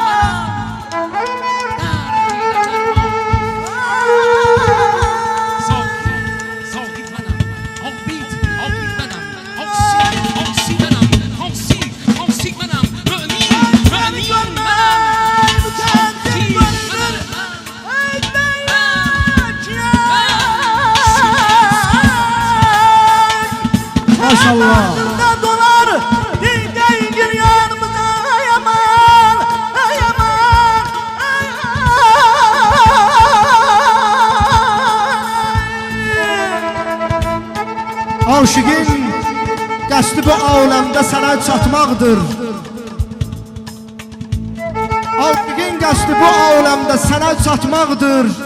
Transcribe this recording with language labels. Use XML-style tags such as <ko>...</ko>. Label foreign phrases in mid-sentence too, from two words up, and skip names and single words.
<tr>benim Zahid benim, Abid benim, Havsi benim, Havsi benim, Mümin benim, Şafi benim Maşallah. Dolar değil yanımıza yaman yaman</tr> <az>Aşıqın qəsdi bu aləmdə sənə çatmaqdır Aşıqın qəsdi bu aləmdə sənə çatmaqdır</az>